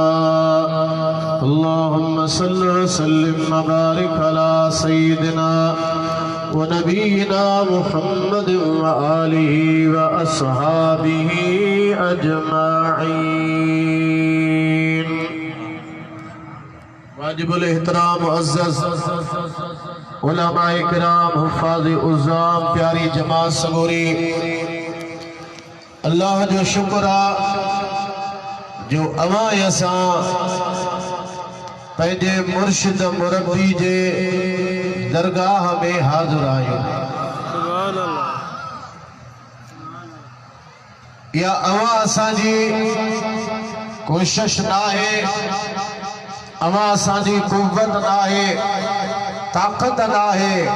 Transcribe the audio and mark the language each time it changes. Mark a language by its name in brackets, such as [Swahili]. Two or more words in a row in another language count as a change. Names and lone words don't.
[Arabic] اللهم صل وسلم وبارك على سيدنا ونبينا محمد وآله وأصحابه أجمعين واجب الاحترام [Sindhi] मुअज़्ज़ज़ उलमाए किराम हुफ़ाज़ उज़्ज़ाम प्यारी जमात सगोरी अल्लाह जो शुक्र जो अवां असां पंहिंजे मुर्शिद मुरब्बी जे दरगाह में हाज़िर आहियूं या अवां असांजी कोशिश न आहे अवां असांजी कुव्वत न आहे ताक़त न आहे